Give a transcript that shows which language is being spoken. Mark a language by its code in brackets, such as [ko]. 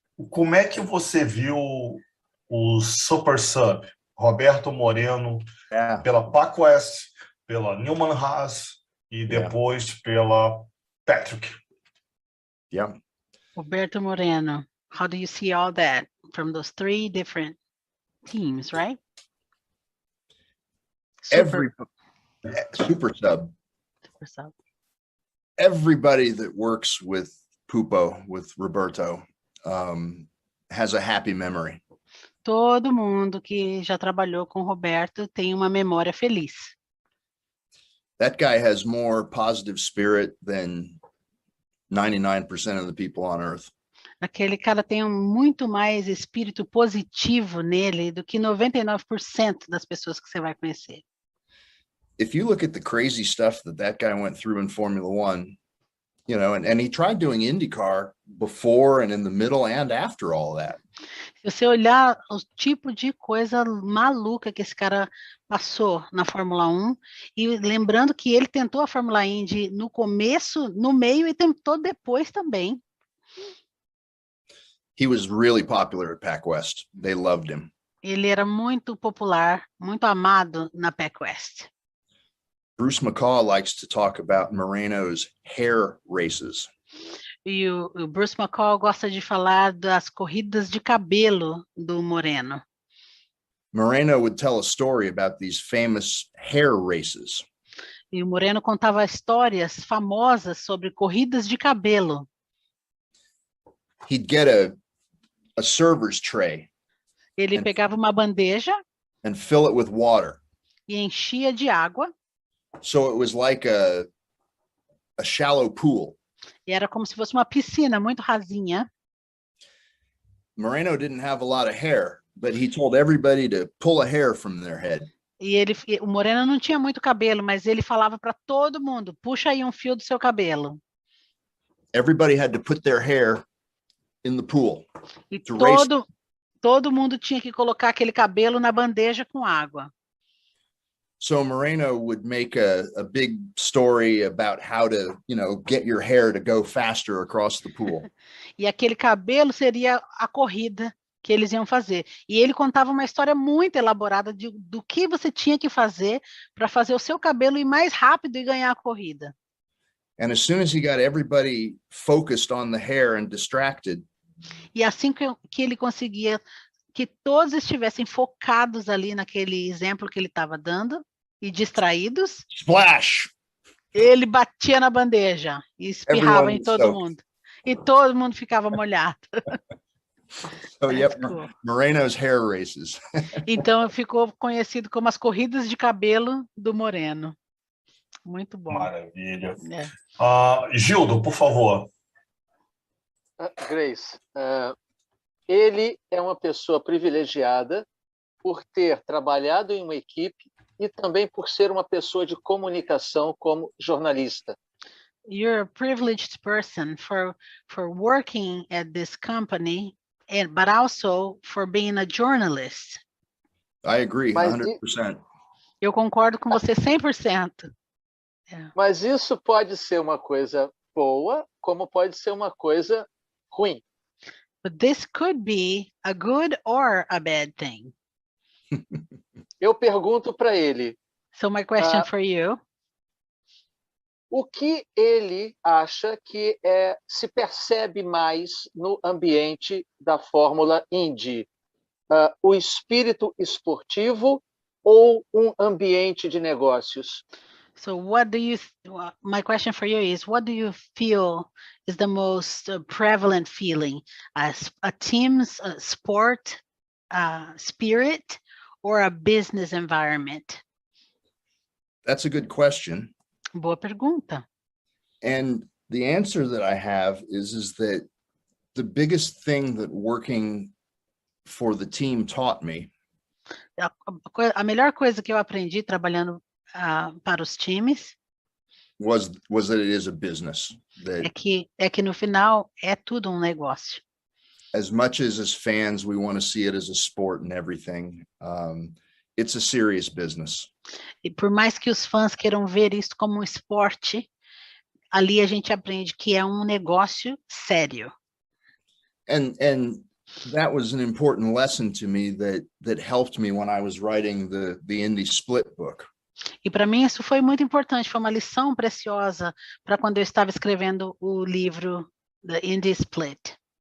[pt] Como é que você viu o Super Sub, Roberto Moreno, pela PacWest, pela Newman Haas e depois pela Patrick? [en] Yeah. Roberto Moreno, how do you see all that from those three different teams, right? Super sub. Everybody that works with Pupo, with Roberto, has a happy memory. [pt] Todo mundo que já trabalhou com Roberto tem uma memória feliz. [en] That guy has more positive spirit than 99% of the people on Earth. [pt] Aquele cara tem muito mais espírito positivo nele do que 99% das pessoas que você vai conhecer. [en] If you look at the crazy stuff that guy went through in Formula One, and he tried doing IndyCar before and in the middle and after all that. [pt] Se você olhar o tipo de coisa maluca que esse cara passou na Fórmula 1, e lembrando que ele tentou a Fórmula Indy no começo, no meio e tentou depois também. [en] He was really popular at PacWest. They loved him. [pt] Ele era muito popular, muito amado na PacWest. [en] Bruce McCaw likes to talk about Moreno's hair races. [pt] E o Bruce McCaw gosta de falar das corridas de cabelo do Moreno. [en] Moreno would tell a story about these famous hair races. [pt] E o Moreno contava histórias famosas sobre corridas de cabelo. [en] He'd get a server's tray. [pt] Ele pegava uma bandeja [en] and fill it with water. [pt] E enchia de água. [en] So it was like a shallow pool. [pt] E era como se fosse uma piscina muito rasinha. [en] Moreno didn't have a lot of hair, but he told everybody to pull a hair from their head. [pt] E o Moreno não tinha muito cabelo, mas ele falava para todo mundo, puxa aí um fio do seu cabelo. [en] Everybody had to put their hair in the pool. [pt] E todo mundo tinha que colocar aquele cabelo na bandeja com água. [en] So Moreno would make a big story about how to, get your hair to go faster across the pool. [pt] E aquele cabelo seria a corrida que eles iam fazer. E ele contava uma história muito elaborada do que você tinha que fazer para fazer o seu cabelo ir mais rápido e ganhar a corrida. [en] And as soon as he got everybody focused on the hair and distracted, [pt] e assim que ele conseguia que todos estivessem focados ali naquele exemplo que ele estava dando e distraídos, [en] splash! [pt] Ele batia na bandeja e espirrava em todo mundo. E todo mundo ficava molhado. [en] So, yep, cool. Moreno's hair races. [pt] Então ficou conhecido como as corridas de cabelo do Moreno. Muito bom. Maravilha. Gildo, por favor. Grace, ele é uma pessoa privilegiada por ter trabalhado em uma equipe e também por ser uma pessoa de comunicação como jornalista. [en] You're a privileged person for working at this company, but also for being a journalist. I agree, 100%. [pt] Eu concordo com você 100%. Mas isso pode ser uma coisa boa, como pode ser uma coisa ruim. [en] But this could be a good or a bad thing. [pt] Eu pergunto para ele. [en] So my question for you. [pt] O que ele acha que se percebe mais no ambiente da Fórmula Indy? O espírito esportivo ou ambiente de negócios? [en] So my question for you is, what do you feel is the most prevalent feeling? A team's sport spirit or a business environment? That's a good question. [pt] Boa pergunta. [en] And the answer that I have is that the biggest thing that working for the team taught me [pt] a melhor coisa que eu aprendi trabalhando para os times [en] was that it is a business. That [pt] é que no final é tudo um negócio. [en] As much as fans we want to see it as a sport and everything, it's a serious business. [pt] E por mais que os fãs queiram ver isso como um esporte, ali a gente aprende que é um negócio sério. [en] And that was an important lesson to me that helped me when I was writing the Indy Split book. [pt] E para mim isso foi muito importante, foi uma lição preciosa para quando eu estava escrevendo o livro The Indy Split.